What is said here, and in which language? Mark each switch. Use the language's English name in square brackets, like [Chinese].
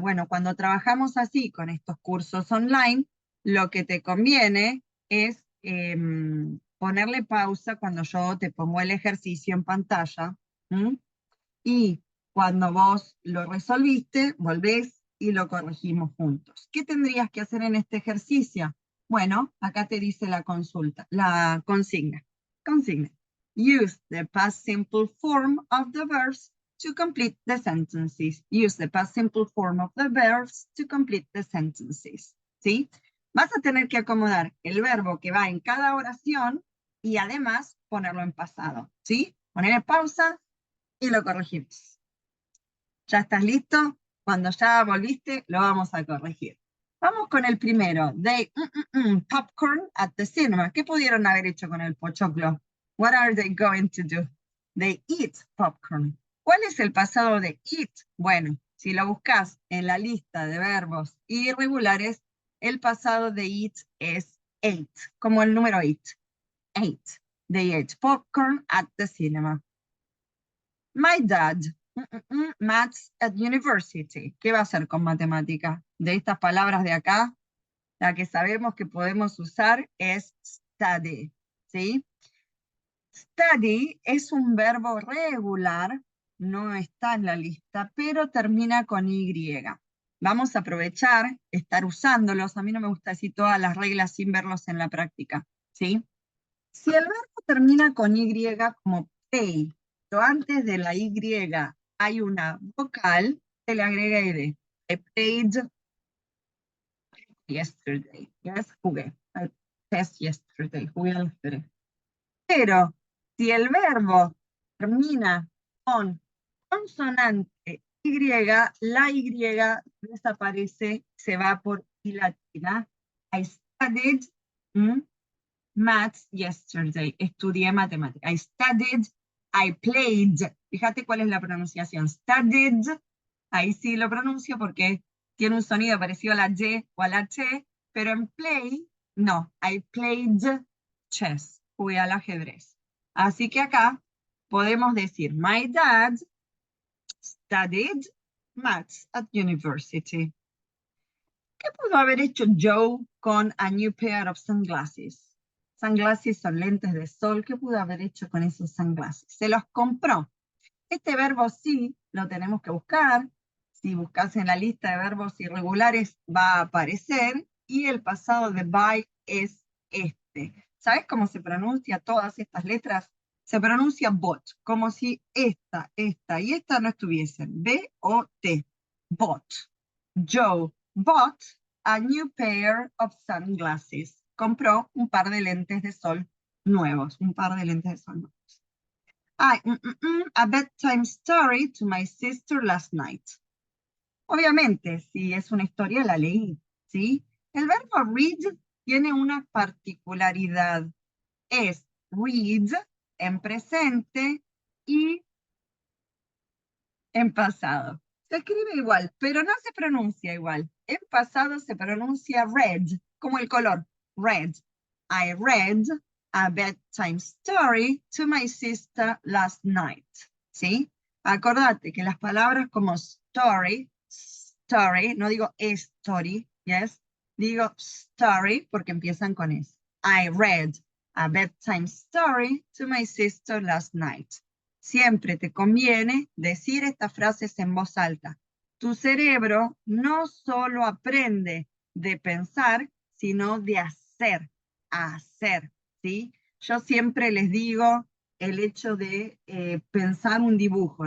[Spanish] Bueno, cuando trabajamos así con estos cursos online, lo que te conviene es ponerle pausa cuando yo te pongo el ejercicio en pantalla, ¿m? Y cuando vos lo resolviste, volvés y lo corregimos juntos. ¿Qué tendrías que hacer en este ejercicio? Bueno, acá te dice la consigna. Consigna. [English] Use the past simple form of the verbs to complete the sentences. Use the past simple form of the verbs to complete the sentences. [Spanish] ¿Sí? Vas a tener que acomodar el verbo que va en cada oración y además ponerlo en pasado. ¿Sí? Poner en pausa y lo corregimos. ¿Ya estás listo? Cuando ya volviste, lo vamos a corregir. Vamos con el primero. [English] They popcorn at the cinema. [Spanish] ¿Qué pudieron haber hecho con el pochoclo? [English] What are they going to do? They eat popcorn. [Spanish] ¿Cuál es el pasado de eat? Bueno, si lo buscas en la lista de verbos irregulares, el pasado de eat es ate, como el número 8. [English] Ate. They ate popcorn at the cinema. My dad, maths at university. [Spanish] ¿Qué va a hacer con matemática? De estas palabras de acá, la que sabemos que podemos usar es study, ¿sí? Study es un verbo regular, no está en la lista, pero termina con Y. Vamos a aprovechar, estar usándolos. A mí no me gusta decir todas las reglas sin verlos en la práctica, ¿sí? Si el verbo termina con Y como play, antes de la Y hay una vocal, se le agrega ed. [English] I played yesterday. Yes, [Spanish] jugué. [English] I played yesterday. [Spanish] Jugué ayer. Pero si el verbo termina con consonante Y, la Y desaparece, se va por I latina. [English] I studied maths yesterday. [Spanish] Estudié matemáticas. [English] I studied, I played. [Spanish] Fíjate cuál es la pronunciación. Studied, ahí sí lo pronuncio porque tiene un sonido parecido a la Y o a la H, pero en play, no. [English] I played chess. [Spanish] Jugué al ajedrez. Así que acá podemos decir, [English] my dad studied maths at university. [Spanish] ¿Qué pudo haber hecho Joe con [English] a new pair of sunglasses? [Spanish] Sunglasses son lentes de sol. ¿Qué pudo haber hecho con esos sunglasses? Se los compró. Este verbo sí lo tenemos que buscar. Si buscas en la lista de verbos irregulares va a aparecer. Y el pasado de buy es este. ¿Sabes cómo se pronuncia todas estas letras? Se pronuncia bought, como si esta y esta no estuviesen. [English] B-O-T. Bought. Joe bought a new pair of sunglasses. [Spanish] Compró un par de lentes de sol nuevos. Un par de lentes de sol nuevos. [English] A bedtime story to my sister last night. [Spanish] Obviamente, si es una historia, la leí, ¿sí? El verbo read tiene una particularidad. Es read en presente y en pasado. Se escribe igual, pero no se pronuncia igual. En pasado se pronuncia red, como el color, red. [English] I read a bedtime story to my sister last night. [Spanish] ¿Sí? Acordate que las palabras como story, story, no digo story, yes, digo story porque empiezan con S. [English] I read a bedtime story to my sister last night. [Spanish] Siempre te conviene decir estas frases en voz alta. Tu cerebro no solo aprende de pensar, sino de hacer, ¿sí? Yo siempre les digo el hecho de pensar un dibujo.